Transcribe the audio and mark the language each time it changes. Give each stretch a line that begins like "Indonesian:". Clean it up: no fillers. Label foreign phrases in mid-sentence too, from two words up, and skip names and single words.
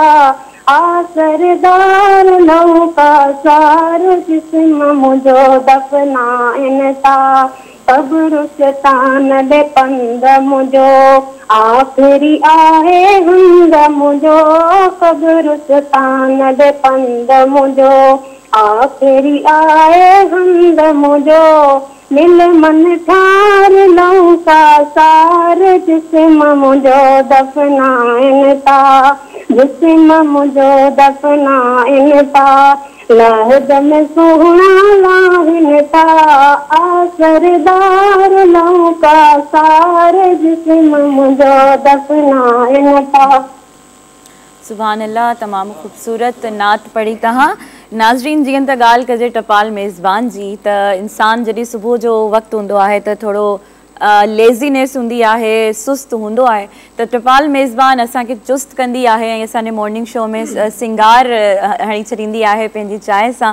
Sindhi: आसरदार लौका सार जिस्म मुझो दफनाइन था, कब्रिस्तान दे पंद मुझो आखिरी आहे हंद मुझो, कब्रिस्तान दे पंद मुझो आखिरी आहे हंद मुझो। दिल मन ठार लौका सार जिस्म मुझो दफनाइन था, जिस्म मुझो दफनाइन था, लाहद में सोहना लाहिन ता आसरदार लौका सारे जिस्म मुझो दफनाइन ता। सुभान अल्लाह, तमाम खूबसूरत नात पढ़ी तहां। नाज़रीन, जीअं त ॻाल्हि कजे टपाल मेज़बान जी, त इंसान जॾहिं सुबुह जो वक़्तु हूंदो आहे त थोरो लेज़ीनेस हूंदी आहे, सुस्त हूंदो आहे, त टपाल मेज़बान असांखे चुस्त कंदी आहे ऐं असांजे
English: morning show
Sindhi: में सिंगार हणी छॾींदी आहे पंहिंजी चांहि सां।